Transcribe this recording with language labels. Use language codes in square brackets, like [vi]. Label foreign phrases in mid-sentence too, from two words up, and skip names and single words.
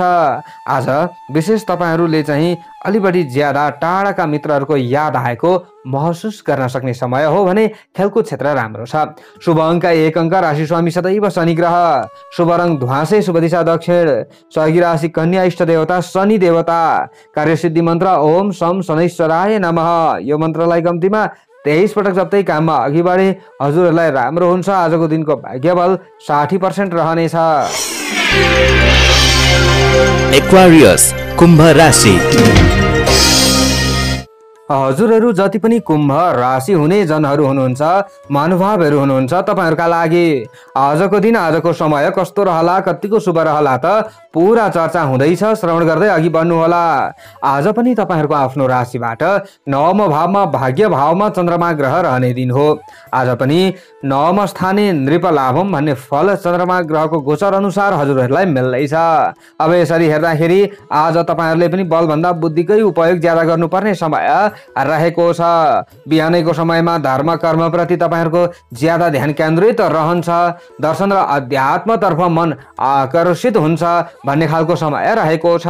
[ne] आज विशेष तपाईहरूले चाहिँ अलि बढी ज्यादा टाढाका मित्रहरूको याद आएको महसुस गर्न सक्ने समय हो भने खेलकुद क्षेत्र राम्रो छ। शुभ अङ्क 1 अङ्क, राशि स्वामी सदैव शनि ग्रह, शुभ रङ ध्वाँसे, शुभ दिशा दक्षिण, सहयोगी राशि कन्या, इष्ट देवता शनि देवता, कार्यसिद्धि मन्त्र [sa] ओम सम शनैश्वराय नमः। [ne] यो मन्त्रलाई कम्तीमा 23 पटक जप्दै काममा अघि बढे हजुरहरूलाई राम्रो हुन्छ। आजको दिनको भाग्यबल 60% रहनेछ। एक्वारियस कुम्भ राशि। हजुरहरू जति पनि कुम्भ राशि हुने जनहरू हुनुहुन्छ, महानुभावहरू हुनुहुन्छ, तपाईहरूका लागि आजको दिन आजको समय कस्तो रहला, कतिको शुभ रहला त पुरा चर्चा हुँदैछ। श्रवण गर्दै अघि बढ्नुहोला। आज पनि तपाईहरूको आफ्नो राशिबाट नवम भावमा भाग्य भावमा चन्द्रमा ग्रह रहने दिन हो। आज पनि [sa] नवम स्थाने नृप लाभम [ne] भन्ने फल चन्द्रमा ग्रहको गोचर अनुसार हजुरहरूलाई मिल्दैछ। अब यसरी हेर्दाखेरि आज तपाईहरूले पनि बलभन्दा बुद्धिकै उपयोग ज्यादा गर्नुपर्ने समय रहेको छ। बिहानैको समयमा धर्म कर्म प्रति तपाईहरूको ज्यादा ध्यान केन्द्रित रहन्छ। दर्शन र अध्यात्मतर्फ मन आकर्षित हुन्छ भन्ने खालको समय रहेको छ।